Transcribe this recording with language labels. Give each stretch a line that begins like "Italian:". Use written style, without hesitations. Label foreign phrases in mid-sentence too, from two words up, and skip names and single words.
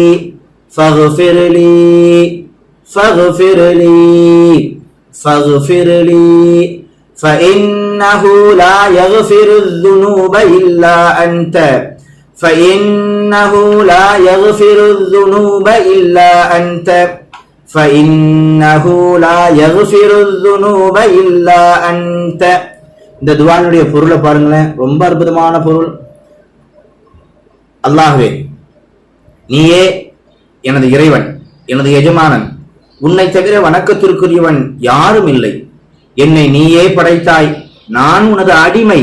Arabic: فاغفر لي فاغفر لي فاغفر لي فإنه لا يغفر الذنوب إلا أنت فإنه لا يغفر الذنوب إلا أنت فإنه لا يغفر الذنوب إلا أنت.
Tamil: இந்த துஆனுடைய பொருளை பாருங்களேன், ரொம்ப அற்புதமான பொருள். அல்லாஹ்வே, நீயே எனது இறைவன், எனது எஜமானன், உன்னை தவிர வணக்கத்திற்குரியவன் யாரும் இல்லை. என்னை நீயே படைத்தாய், நான் உனது அடிமை.